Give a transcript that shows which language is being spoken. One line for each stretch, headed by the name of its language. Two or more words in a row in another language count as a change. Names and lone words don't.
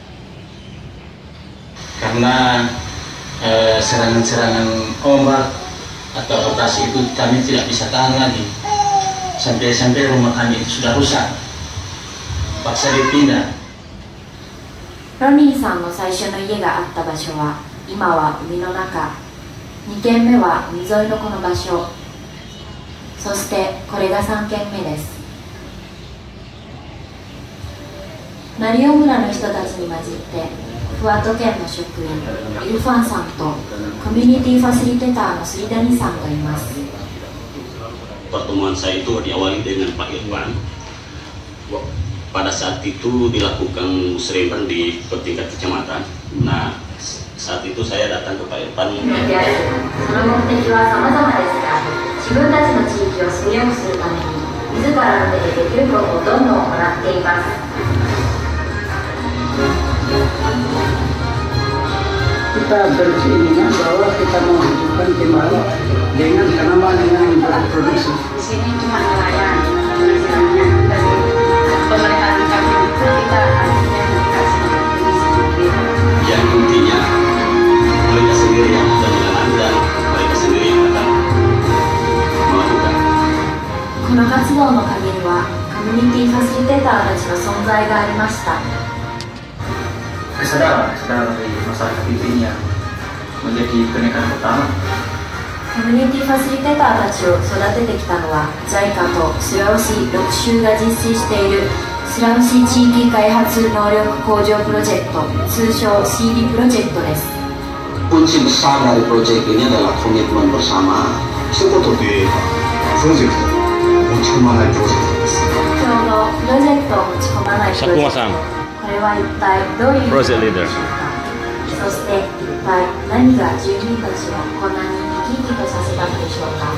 Indonesian: Karena serangan-serangan ombak atau operasi itu kami tidak bisa tahan lagi. Sampai rumah kami itu sudah rusak. Paksa dipindah.
Japanese: ロニーさんの最初の家があった場所は今は海の中、2軒目は海沿いのこの場所、そしてこれが3軒目です。ナリオ村の人たちに混じってフワト県の職員イルファンさんとコミュニティファシリテーターのスリダニさんがいます。
Indonesian: Pertemuan saya itu diawali dengan Pak Irfan. Pada saat itu dilakukan musrembang di tingkat kecamatan. Nah, saat itu saya datang ke Pak Irfan.
Japanese: その目的は様々ですが、自分たちの地域を住みよくするために自らの手でできることをどんどん行っています。
Indonesian: Kita berkeinginan bahwa kita menghidupkan Timbalan dengan tanaman yang berproduksi. Di sini cuma nelayan, penghasilannya dari pemeliharaan kami kita akhirnya dikasih disiplin. Yang intinya mereka sendiri yang akan menanam dan mereka sendiri yang akan melakukan.
Japanese: この活動の陰にはコミュニティファシリテーターたちの存在がありました。
Indonesian: Kesadaran dari masyarakat itu yang menjadi penekanan utama.
Japanese: コミュニティファシリテーターたちを育ててきたのは JICA とスラウシ6州が実施しているスラウシ地域開発能力向上プロジェクト、通称 CD プロジェクトです。
Indonesian: Kunci besar dari proyek ini adalah komitmen bersama.
Japanese: 一言で言えばプロジェクト持ち込まないプロジェクトです。ちょうどプロジェクトを持ち込まないプロジェクト。これは一体どういう意味でしょうか。そして一体何が住民たちをこんなに生き生きとさせたのでしょうか。